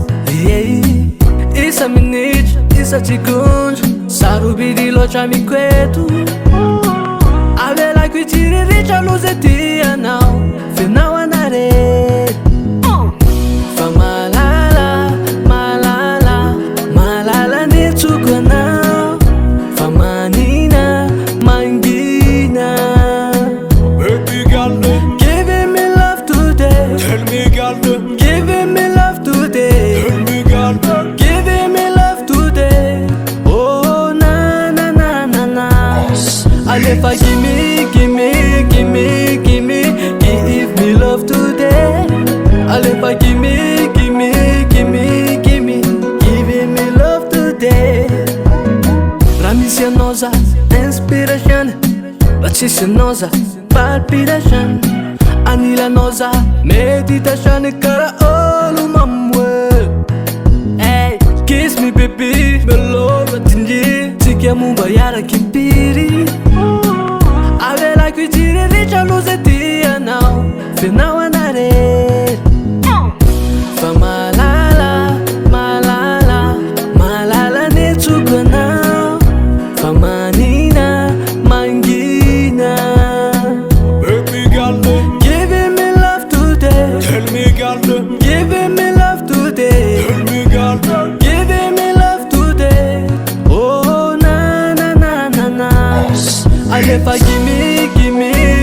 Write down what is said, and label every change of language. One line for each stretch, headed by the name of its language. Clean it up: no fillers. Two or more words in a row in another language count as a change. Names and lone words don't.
Malagasy: Isa minitra, isa segondro sarobidy loatra mikoeto avelako itsiriritry loza ty anao fenao anarety fa malala, malala, malala ny tsoko anao fa manina, mangina.
English: Baby girl, Giving me love today, tell me girl, giving me love today, tell me girl, giving me love today. Oh na na na na na. Alefa gimme, gimme, gimme, gimme, give me love today. Alefa gimme, gimme, gimme, gimme, giving me love today.
Malagasy: Raha misy anao za inspiration, raha tsisy anao za palpitation, anilanao za meditation karaha olo mamoe.
English: Hey, kiss me baby,
Malagasy: belova tindry tsika momba iaraky impiry avelako itsiriritry loza ty anao fenao anarety fa malala, malala, malala ny tsoko anao fa manina, mangina.
English: baby girl, Giving me love today, tell me girl, giving me love today, tell me girl, giving me love today. Oh na na na na na. Alefa gimme, gimme,